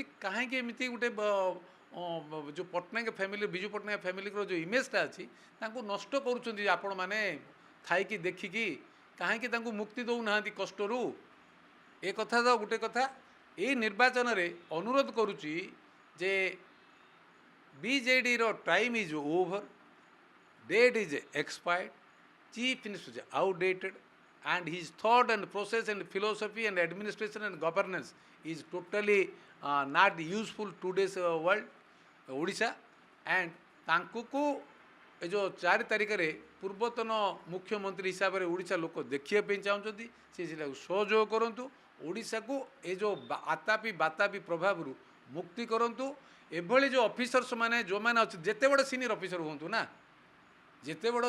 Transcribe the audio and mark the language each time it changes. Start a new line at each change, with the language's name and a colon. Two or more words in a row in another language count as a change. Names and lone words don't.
Odia: କାହିଁକି ଏମିତି ଗୋଟେ ଯେଉଁ ପଟ୍ଟନାୟକ ଫ୍ୟାମିଲି ବିଜୁ ପଟ୍ଟନାୟକ ଫ୍ୟାମିଲିର ଯେଉଁ ଇମେଜଟା ଅଛି ତାଙ୍କୁ ନଷ୍ଟ କରୁଛନ୍ତି ଆପଣମାନେ ଥାଇକି ଦେଖିକି କାହିଁକି ତାଙ୍କୁ ମୁକ୍ତି ଦେଉନାହାନ୍ତି କଷ୍ଟରୁ ଏ କଥା ତ ଗୋଟେ କଥା ଏଇ ନିର୍ବାଚନରେ ଅନୁରୋଧ କରୁଛି ଯେ ବିଜେଡ଼ିର
English: time is over date is expired chief minister is outdated and his thought and process and philosophy and administration and governance is totally not useful today's world Odisha and
Odia: ତାଙ୍କୁ ଏ ଯେଉଁ 4 ତାରିଖରେ ପୂର୍ବତନ ମୁଖ୍ୟମନ୍ତ୍ରୀ ହିସାବରେ ଓଡ଼ିଶା ଲୋକ ଦେଖିବା ପାଇଁ ଚାହୁଁଛନ୍ତି ସେ ସେଟାକୁ ସହଯୋଗ କରନ୍ତୁ ଓଡ଼ିଶାକୁ ଏ ଯେଉଁ ଆତାପି ବାତାପି ପ୍ରଭାବରୁ ମୁକ୍ତି କରନ୍ତୁ ଏଭଳି ଯେଉଁ ଅଫିସର୍ସ ମାନେ ଯେଉଁମାନେ ଅଛନ୍ତି ଯେତେ ବଡ଼ ସିନିୟର ଅଫିସର ହୁଅନ୍ତୁ ନା ଯେତେ ବଡ଼